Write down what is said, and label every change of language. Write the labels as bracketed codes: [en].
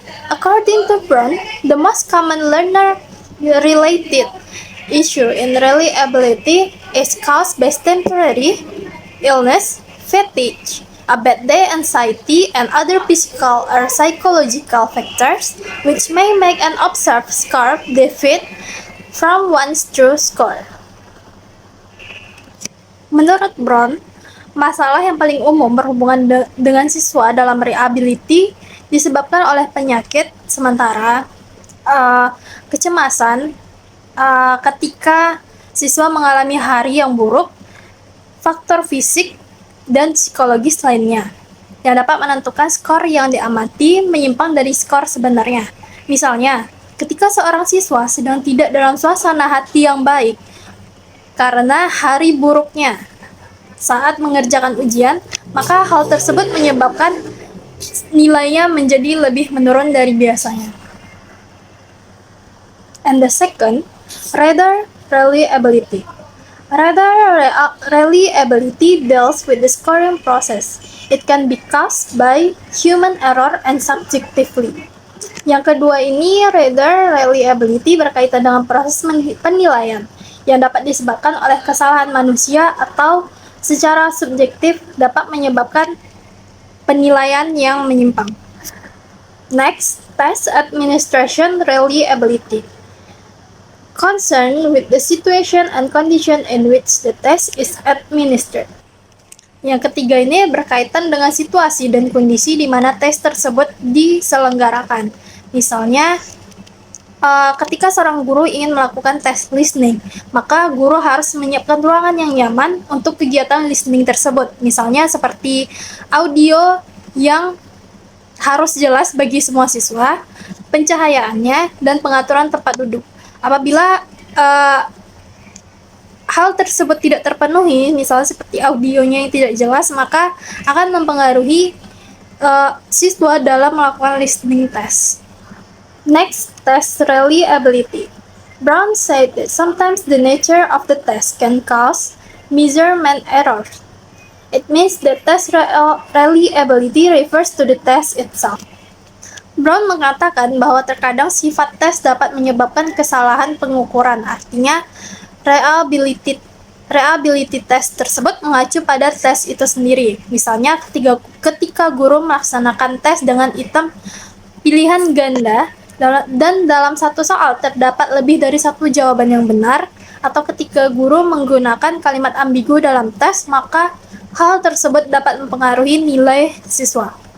[en] According to Brown, the most common learner-related issue in reliability is caused by temporary illness, fatigue, a bad day anxiety, and other physical or psychological factors which may make an observed score differ from one's true score. [id] Menurut Brown, Masalah yang paling umum berhubungan dengan siswa dalam reability disebabkan oleh penyakit sementara, kecemasan ketika siswa mengalami hari yang buruk, faktor fisik dan psikologis lainnya yang dapat menentukan skor yang diamati menyimpang dari skor sebenarnya. Misalnya, ketika seorang siswa sedang tidak dalam suasana hati yang baik karena hari buruknya saat mengerjakan ujian, maka hal tersebut menyebabkan nilainya menjadi lebih menurun dari biasanya. [en] And the second, radar reliability. Radar reliability deals with the scoring process. It can be caused by human error and subjectively. [id] Yang kedua ini, radar reliability berkaitan dengan proses penilaian yang dapat disebabkan oleh kesalahan manusia atau secara subjektif dapat menyebabkan penilaian yang menyimpang. [en] Next, test administration reliability. Concern with the situation and condition in which the test is administered. [id] Yang ketiga ini berkaitan dengan situasi dan kondisi di mana tes tersebut diselenggarakan. Misalnya, ketika seorang guru ingin melakukan tes listening, maka guru harus menyiapkan ruangan yang nyaman untuk kegiatan listening tersebut. Misalnya seperti audio yang harus jelas bagi semua siswa, pencahayaannya, dan pengaturan tempat duduk. Apabila hal tersebut tidak terpenuhi, misalnya seperti audionya yang tidak jelas, maka akan mempengaruhi siswa dalam melakukan listening test. [en] Next, test reliability. Brown said that sometimes the nature of the test can cause measurement errors. It means that test reliability refers to the test itself. [id] Brown mengatakan bahwa terkadang sifat tes dapat menyebabkan kesalahan pengukuran, artinya reliability test tersebut mengacu pada tes itu sendiri. Misalnya ketika guru melaksanakan tes dengan item pilihan ganda dan dalam satu soal terdapat lebih dari satu jawaban yang benar, atau ketika guru menggunakan kalimat ambigu dalam tes, maka hal tersebut dapat mempengaruhi nilai siswa.